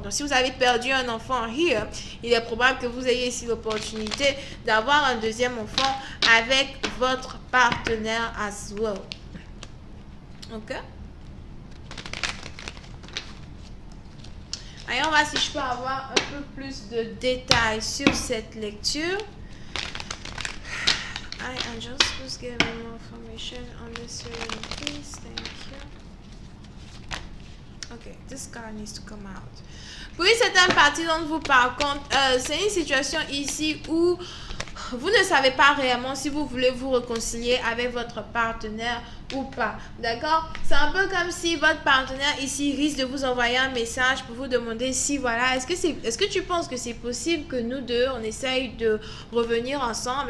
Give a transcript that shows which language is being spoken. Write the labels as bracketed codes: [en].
[fr] Donc si vous avez perdu un enfant [en] here, [fr] il est probable que vous ayez ici l'opportunité d'avoir un deuxième enfant avec votre partenaire [en] as well. [fr] Ok? Allez, on va voir si je peux avoir un peu plus de détails sur cette lecture. [en] Hi angels, please give me more information on this reading, please. Thank you. Okay, this card needs to come out. [fr] Pour une certaine partie d'entre vous, par contre, c'est une situation ici où vous ne savez pas réellement si vous voulez vous réconcilier avec votre partenaire ou pas, d'accord? C'est un peu comme si votre partenaire ici risque de vous envoyer un message pour vous demander si voilà, est-ce que tu penses que c'est possible que nous deux on essaye de revenir ensemble?